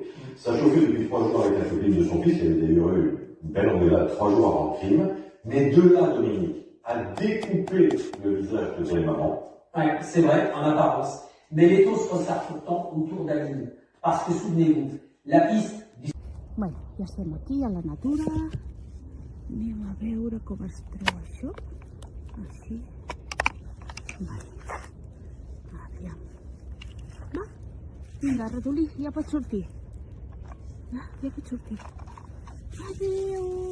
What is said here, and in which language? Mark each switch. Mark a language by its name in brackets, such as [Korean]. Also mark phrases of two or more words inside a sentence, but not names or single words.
[French] Ça chauffait depuis 3 jours avec la copine de son fils, il y avait d'ailleurs eu une belle engueulade 3 jours avant le crime. Mais de là, Dominique, à découper le visage de ses mamans. Ouais, c'est vrai, en apparence. Mais les taux se resserrent pourtant autour d'Aline. Parce que souvenez-vous, la piste... [Catalan] Bueno, ja estem aquí a la natura. Anem a veure com es treu això. Així. Vale. Aviam. Va. Vinga, ratolí, ja pots sortir. Ja pots sortir. Adéu.